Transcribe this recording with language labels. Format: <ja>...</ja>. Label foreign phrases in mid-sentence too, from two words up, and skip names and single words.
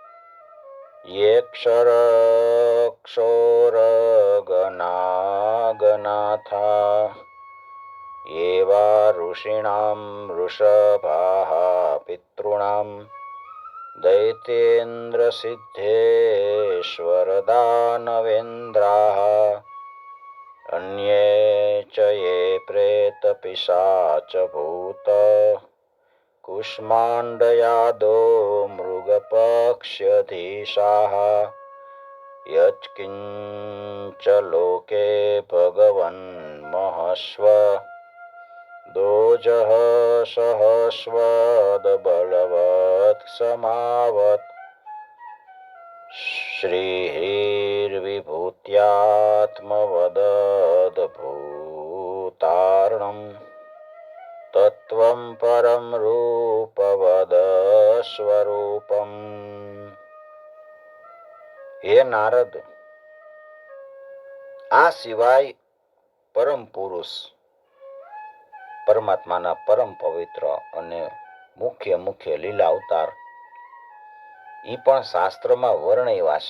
<sa>યેક્ષરક્ષોરગનાગનાથા એવા ઋષીણામ વૃષભાઃ પિતॄણામ દૈત્યેન્દ્ર સિદ્ધેશ્વર દાનવેન્દ્રાઃ અન્યે ચ યે પ્રેત પિશાચ ભૂત કુષ્માંડયાદો મૃગપક્ષ્યધીશાઃ यत्किञ्च लोके भगवन्महस्व दोजः सहस्वद्बलवत् समावत् श्रीर्विभूत्यात्मवदद्भूतार्णम् तत्त्वं परं रूपवद સ્વરૂપમ.</sa> <gu>હે નારદ, આ સિવાય પરમ પુરુષ પરમાત્માના પરમ પવિત્ર અને મુખ્ય મુખ્ય લીલા અવતાર એ પણ શાસ્ત્રમાં વર્ણવ્યા છે.</gu>